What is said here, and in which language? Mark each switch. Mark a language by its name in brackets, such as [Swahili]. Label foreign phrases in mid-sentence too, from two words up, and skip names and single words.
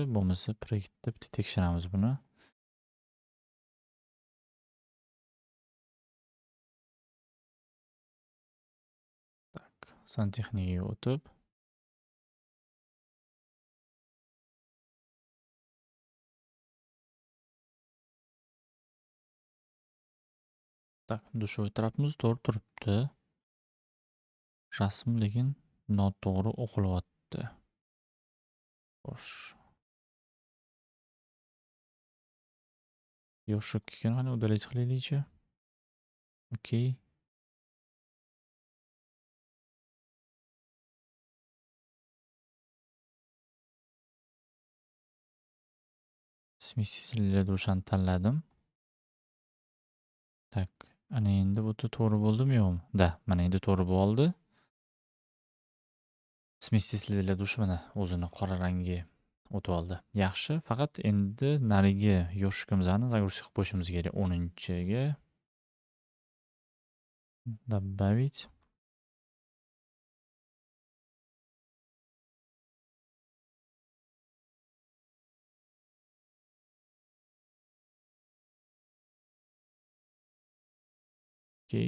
[Uzbek] Bo'lmasa proyektda bitta tekshiramiz buni. Tak, santexnikaga o'tib tak, dush o'tiribmiz, to'g'ri turibdi. Rasm lekin noto'g'ri o'qilyapti. Xo'sh. Yoshikni qani udalить qilaylikchi. Okey. [Russian] Сместитель для [Uzbek] dushani tanladim. Tak, ana endi bu to'g'ri bo'ldimi yo'qmi? Da, mana endi to'g'ri bo'ldi. [Russian] Сместитель для [Uzbek] dush mana o'zini qora rangi o'tib oldi. Yaxshi, faqat endi narigi yoshikimizni загрузка qilib qo'yishimiz kerak. 10-ga добавить. Okey.